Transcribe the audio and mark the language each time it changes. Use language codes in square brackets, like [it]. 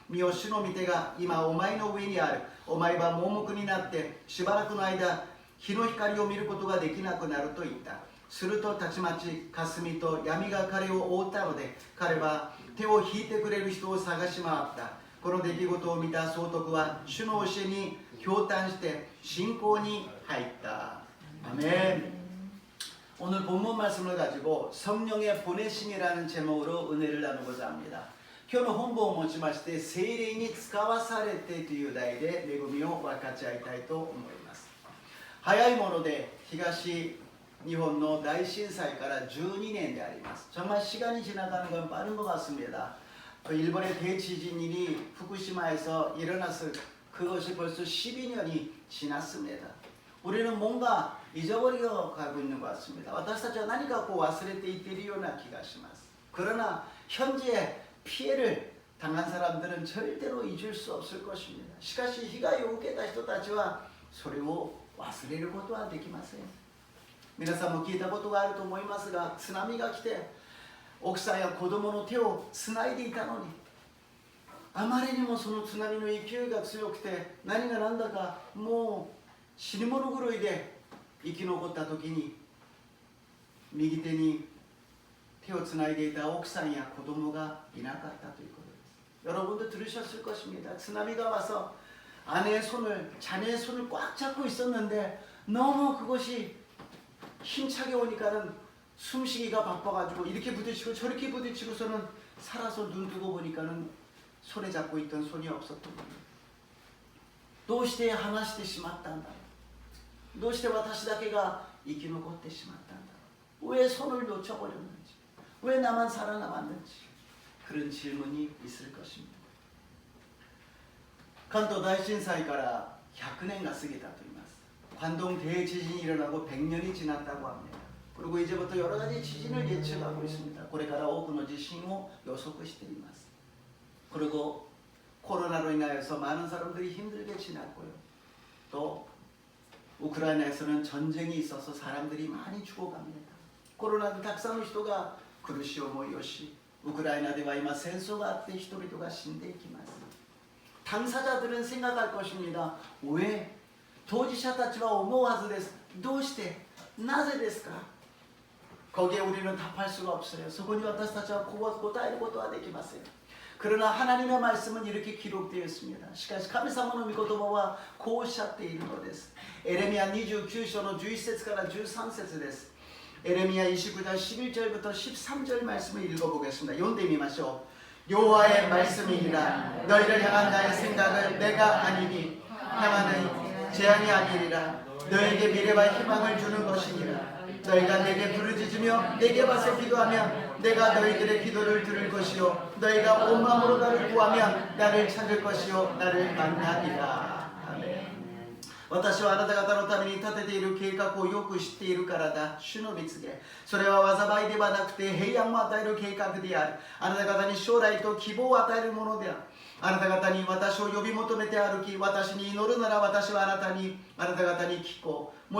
[ja] 見よ主の御手が今お前の上にある。お前は盲目になってしばらくの間日の光を見ることができなくなると言った。するとたちまち霞と闇が彼を覆ったので彼は手を引いてくれる人を探し回った。この出来事を見た総督は主の教えに驚嘆して信仰に入った。 [ko] 아멘. 오늘 본문 말씀을 가지고 성령의 보내심이라는 제목으로 은혜를 나누고자 합니다. [ja] 今日の本文を持ちまして聖霊に使わされてという題で恵みを分かち合いたいと思います。早いもので東日本の大震災から12年であります。 [ko] 정말 시간이 지나가는 건 빠른 것 같습니다. 일본의 대지진이 후쿠시마에서 일어났을 그것이 벌써 12년이 지났습니다. 우리는 뭔가 잊어버리고 가고 있는 것 같습니다. [ja] 私たちは何か忘れていっているような気がします. [ko] 그러나 현재 피해를 당한 사람들은 절대로 잊을 수 없을 것입니다. [ja] しかし被害を受けた人たちはそれを忘れることはできません。皆さんも聞いたことがあると思いますが、津波が来て奥さんや子供の手をつないでいたのに、あまりにもその津波の勢いが強くて何が何だかもう死に物狂いで生き残った時に右手に手をつないでいた奥さんや子供がいなかったということです。 [ko] 여러분도 들으셨을 것입니다. 津波が 와서 아내의 손을, 자녀의 손을 꽉 잡고 있었는데 너무 그것이 힘차게 오니까는 숨쉬기가 바빠가지고 이렇게 부딪히고 저렇게 부딪히고서는 살아서 눈 뜨고 보니까는 손에 잡고 있던 손이 없었던 겁니다. [ja] どうして離してしまったんだろう。どうして私だけが生き残ってしまったんだろう。 [ko] 왜 손을 놓쳐버렸는지, 왜 나만 살아남았는지 그런 질문이 있을 것입니다. [ja] 関東大震災から100年が過ぎたと言います。 [ko] 관동 대지진이 일어나고 100년이 지났다고 합니다. 그리고 이제부터 여러 가지 지진을 예측하고 있습니다. [ja] これから多くの地震を予測しています. [ko] 그리고 코로나로 인하여서 많은 사람들이 힘들게 지났고요. 또 우크라이나에서는 전쟁이 있어서 사람들이 많이 죽어갑니다. [ja] コロナでたくさんの人が苦しい思いをし、ウクライナでは今戦争があって人々が死んでいきます。 [ko] 당사자들은 생각할 것입니다. 왜? [ja] 当事者たちは思うはずです。どうして?なぜですか? [ko] 거기에 우리는 답할 수가 없어요. [ja] そこに私たちは答えることはできません. [ko] 그러나 하나님의 말씀은 이렇게 기록되어 있습니다. [ja] しかし神様の御言葉はこうおっしゃっているのです. 에레미야 29章の11節から13節です. [ko] 에레미야 29장 11절부터 13절 말씀을 읽어보겠습니다. [ja] 読んでみましょう. [ko] 여호와의 말씀이니라. 너희를 향한 나의 생각은 내가 아니니 향하는 재앙이 아니리라. 너에게 미래와 희망을 주는 것이니라. 너희가 내게 부르짖으며 내게 와서 기도하면 내가 너희들의 기도를 들을 것이요 너희가 온 마음으로 나를 구하면 나를 찾을 것이요 나를 만나리라. 아멘. [ja] 私はあなた方のために立てている計画をよく知っているからだ。主の御告げ。それは災いではなくて平安を与える計画である。あなた方に将来と希望を与えるものである。あなた方に私を呼び求めて歩き、私に祈るなら私はあなた方に聞こう。